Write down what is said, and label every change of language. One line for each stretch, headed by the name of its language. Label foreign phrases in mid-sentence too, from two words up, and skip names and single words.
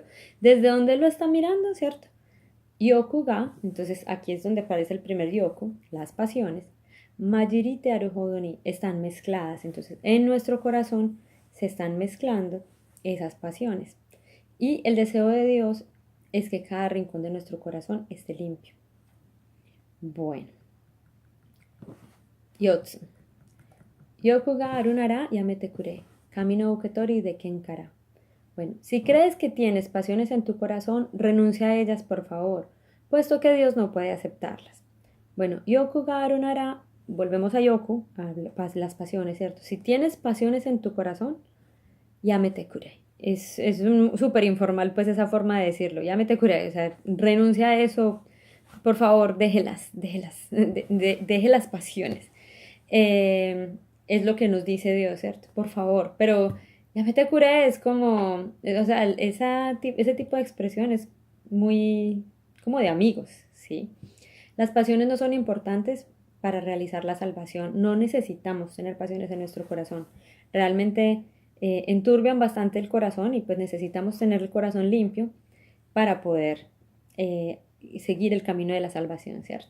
Spanish: ¿Desde dónde él lo está mirando, cierto?
Japanese: 欲が,
Spanish: entonces aquí es donde aparece el primer yoku, las pasiones.
Japanese: 混じりてあるほどに
Spanish: están mezcladas, entonces en nuestro corazón se están mezclando esas pasiones. Y el deseo de Dios es que cada rincón de nuestro corazón esté limpio. Bueno,
Japanese: Yotsu. 欲があるならやめてくれ. 神の受け取りでけんから.
Spanish: Bueno, si crees que tienes pasiones en tu corazón, renuncia a ellas, por favor, puesto que Dios no puede aceptarlas. Bueno,
Japanese: 欲があるなら,
Spanish: volvemos a Yoku, a las pasiones, ¿cierto? Si tienes pasiones en tu corazón,
Japanese: やめてくれ.
Spanish: Es súper informal, pues, esa forma de decirlo.
Japanese: やめてくれ,
Spanish: o sea, renuncia a eso, por favor, deje las pasiones. Es lo que nos dice Dios, ¿cierto? Por favor, pero
Japanese: やめてくれ
Spanish: es como, o sea, ese tipo de expresión es muy como de amigos, ¿sí? Las pasiones no son importantes para realizar la salvación. No necesitamos tener pasiones en nuestro corazón. Realmente enturbian bastante el corazón y pues necesitamos tener el corazón limpio para poder seguir el camino de la salvación, ¿cierto?